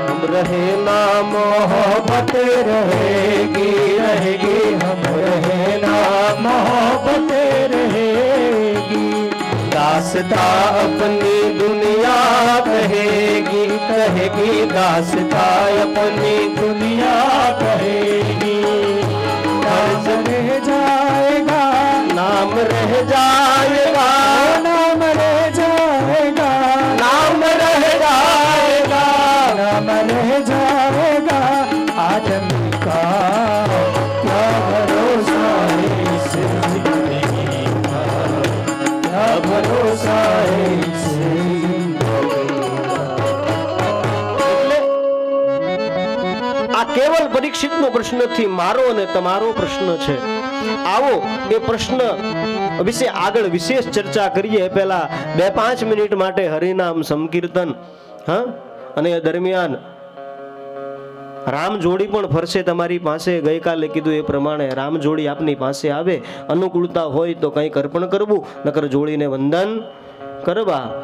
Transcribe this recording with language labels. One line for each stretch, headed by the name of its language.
Hindi: રહે ના મોહબ્બત રહેગી રહેગી, હમ રહે ના મોહબ્બત રહેગી, दासता अपनी दुनिया कहेगी कहेगी, दासता अपनी दुनिया कहेगी. कर्ज रह जाएगा, नाम रह जाएगा, नाम रह जाएगा, नाम रह जाएगा, नाम रह जाएगा. आदमी का क्या भरोसा है इस जिंदगी का, क्या भरोसा है इस
Gujarati: આ કેવલ પરીક્ષિતનો પ્રશ્ન નથી, મારો અને તમારો પ્રશ્ન છે. આવો એ પ્રશ્ન વિશે આગળ વિશેષ ચર્ચા કરીએ. પહેલા 2-5 મિનિટ માટે હરિનામ સંકીર્તન. અને એ દરમિયાન રામ જોડી પણ ફરશે તમારી પાસે. ગઈકાલે કીધું એ પ્રમાણે રામ જોડી આપની પાસે આવે, અનુકૂળતા હોય તો કંઈક અર્પણ કરવું, નકર જોડીને વંદન કરવા.